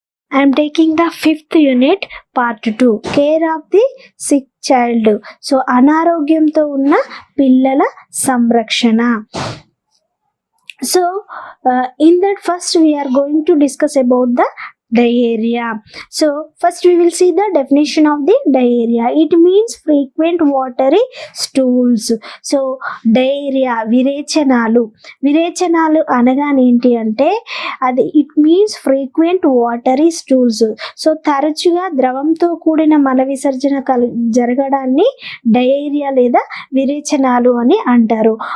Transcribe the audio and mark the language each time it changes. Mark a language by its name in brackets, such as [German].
[English] I am taking the 5th unit, part 2, care of the sick child. [Telugu] So అనారోగ్యంతో ఉన్న పిల్లల సంరక్షణ. [English] So in that first we are going to discuss about the diarrhea. So first we will see the definition of the diarrhea. It means frequent watery stools. [Telugu] So diarrhea, విరేచనాలు అనగానే ఏంటి అంటే అది [English] It means frequent watery stools. [Telugu] So తరచుగా ద్రవంతో కూడిన మల విసర్జన జరగడాన్ని diarrhoea లేదా విరేచనాలు అని అంటారు.